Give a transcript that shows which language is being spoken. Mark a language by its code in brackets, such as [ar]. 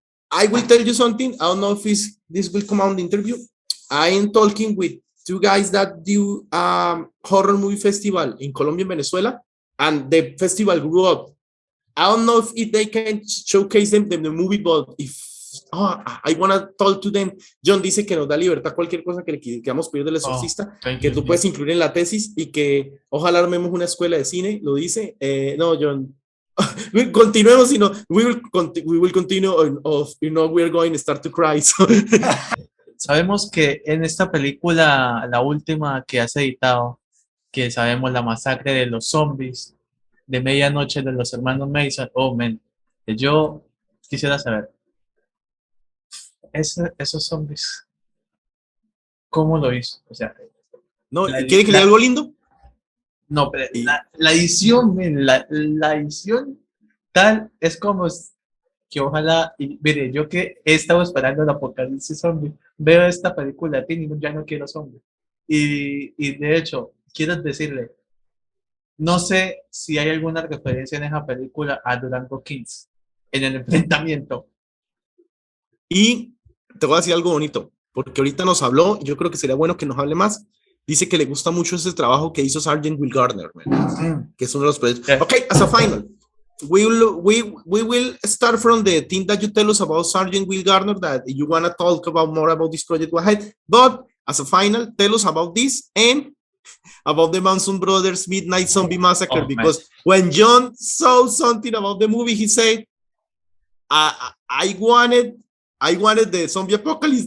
[en] I will tell you something. I don't know if this will come out in the interview. I am talking with two guys that do horror movie festival in Colombia and Venezuela, and the festival grew up. I don't know if they can showcase them the movie, but if I want to talk to them. [es] Jhon dice que nos da libertad cualquier cosa que le queramos pedir del exorcista, que tú puedes incluir en la tesis y que ojalá armemos una escuela de cine, lo dice. No, Jhon. Continuemos, [en] you know, we will continue of, you know, we are going to start to cry. So. [es] Sabemos que en esta película, la última que has editado, que sabemos la masacre de los zombies de medianoche de los hermanos Mason, oh man, yo quisiera saber, esos zombies, ¿cómo lo hizo? O sea, no, ¿quiere que le diga algo lindo? No, pero la edición, la edición tal es como que ojalá, y mire, yo que he estado esperando el apocalipsis zombie, veo esta película y ya no quiero zombies. Y de hecho, quiero decirle, no sé si hay alguna referencia en esa película a Durango Kids, en el enfrentamiento. Y te voy a decir algo bonito, porque ahorita nos habló, yo creo que sería bueno que nos hable más. Dice que le gusta mucho ese trabajo que hizo Sergeant Will Gardner, man, que es uno de los proyectos. [en] Yeah. Okay, as a final, we will start from the thing that you tell us about Sergeant Will Gardner, that you want to talk about more about this project, go ahead. But as a final, tell us about this and about the Manson Brothers Midnight Zombie Massacre, because when Jhon saw something about the movie, he said, I wanted the zombie apocalypse.